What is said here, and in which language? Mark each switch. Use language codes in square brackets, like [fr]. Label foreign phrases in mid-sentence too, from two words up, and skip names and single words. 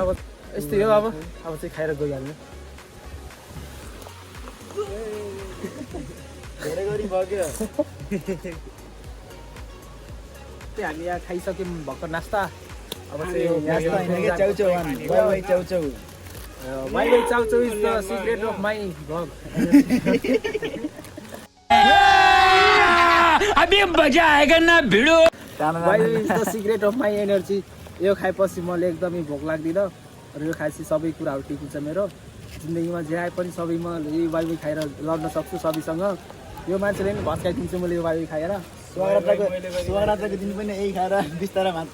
[ne] अब यस्तै हो अब चाहिँ खाएर गइहाल्नु। धेरै गरी भयो त्यो हामी यहाँ खाइसक्यौँ भर्खर नास्ता। अब चाहिँ चाउचाउ [en] is the secret of my vlog [hi] अभी मजा आएगा ना भिडो [en] is the secret of my energy. [ne] यो खाएपछि मलाई एकदमै भोक लाग्दिनँ र यो खाएपछि सबै कुराहरू ठिक हुन्छ मेरो। जिन्दगीमा जे आए पनि सबैमा यही वाइवाई खाएर लड्न सक्छु सबैसँग। यो मान्छेले नि भत्काइदिन्छु मैले यो वाइवाई खाएर। सुहागरात्रको दिन पनि यही खाएर बिस्तारै भाँच्छ।